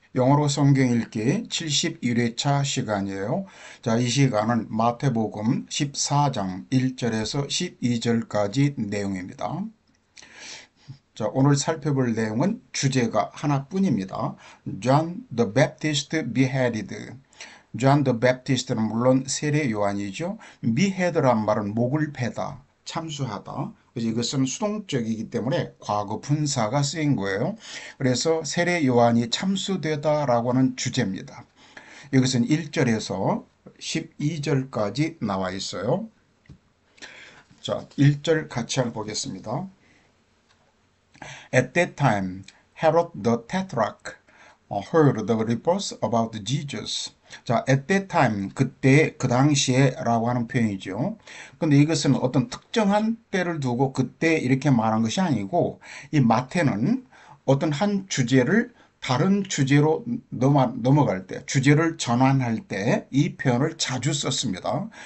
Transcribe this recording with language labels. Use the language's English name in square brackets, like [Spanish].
[Korean] 영어로 성경 읽기 71회차 시간이에요. 자, 이 시간은 마태복음 14장 1절에서 12절까지 내용입니다. 자, 오늘 살펴볼 내용은 주제가 하나뿐입니다. [English] John the Baptist beheaded. [Korean] John the Baptist는 물론 세례 요한이죠. behead란 말은 목을 베다, 참수하다. 그래서 이것은 수동적이기 때문에 과거 분사가 쓰인 거예요. 그래서 세례 요한이 참수되다라고 하는 주제입니다. 이것은 1절에서 12절까지 나와 있어요. 자, 1절 같이 한번 보겠습니다. [English] At that time, Herod the Tetrarch heard the reports about Jesus. [Korean] 자, at that time, 그때, 그 당시에 라고 하는 표현이죠. 근데 이것은 어떤 특정한 때를 두고 그때 이렇게 말한 것이 아니고, 이 마태는 어떤 한 주제를 다른 주제로 넘어갈 때, 주제를 전환할 때 이 표현을 자주 썼습니다.